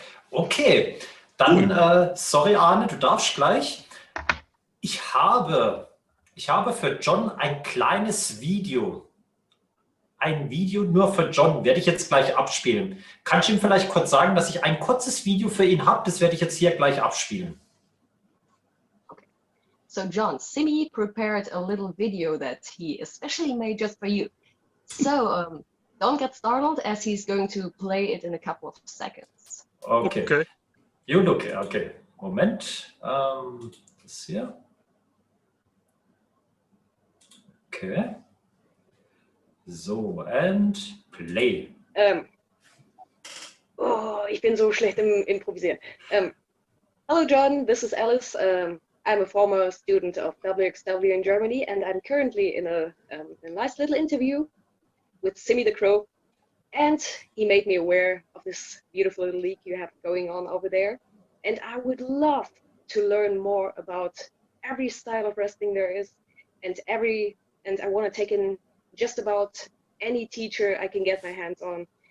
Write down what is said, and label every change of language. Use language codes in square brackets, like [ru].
[de] Okay, dann, sorry Arne, du darfst gleich. Ich habe für John ein kleines Video. Ein Video nur für John, werde ich jetzt gleich abspielen. Kannst du ihm vielleicht kurz sagen, dass ich ein kurzes Video für ihn habe? Das werde ich jetzt hier gleich abspielen. Okay. [en] So John, Simi prepared a little video that he especially made just for you. So don't get startled, as he's going to play it in a couple of seconds. Okay. You look, okay. Moment. [de] Das hier. [en] Okay. So, and play. [de] Ich bin so schlecht im Improvisieren. [en] Hello John, this is Alice. I'm a former student of WXW in Germany, and I'm currently in a nice little interview with Simi the Crow. And he made me aware of this beautiful little league you have going on over there. And I would love to learn more about every style of wrestling there is, and I want to take in just about any teacher I can get my hands on.